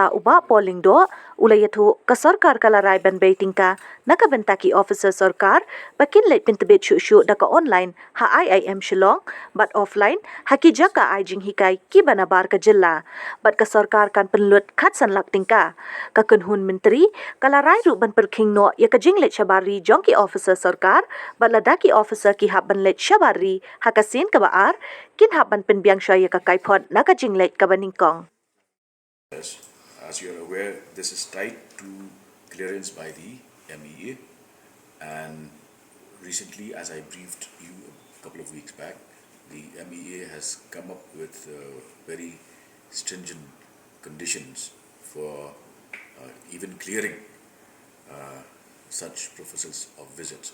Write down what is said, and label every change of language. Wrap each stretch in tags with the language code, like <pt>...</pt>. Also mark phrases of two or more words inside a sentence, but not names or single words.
<kha>Bah Paul Lyngdoh iathuh ka Sorkar kalarai ban tyngka naka bynta ki Ophisar Sorkar kynleit pyntbit shuh da ka online ha IIM shillong but offline ha ki jaka jinghikai kiba na bar ka Jylla but ka Sorkar kan pynlut khatsan lak tyngka ka kynhun myntri kalarai ru ban Pyrkhing no ya ka Jingleit Shabar jong ki Ophisar Sorkar but lada ki Ophisar ki Jingleit Shabar ha ka sien ka baar kin ban Pynbiang Shwa ya ka Kaiphod naka Jingleit ka baningkong.</kha> <en>As you are aware, this is tied to clearance by the MEA, and recently, as I briefed you a couple of weeks back, the MEA has come up with very stringent conditions for even clearing such professors of visits.</en>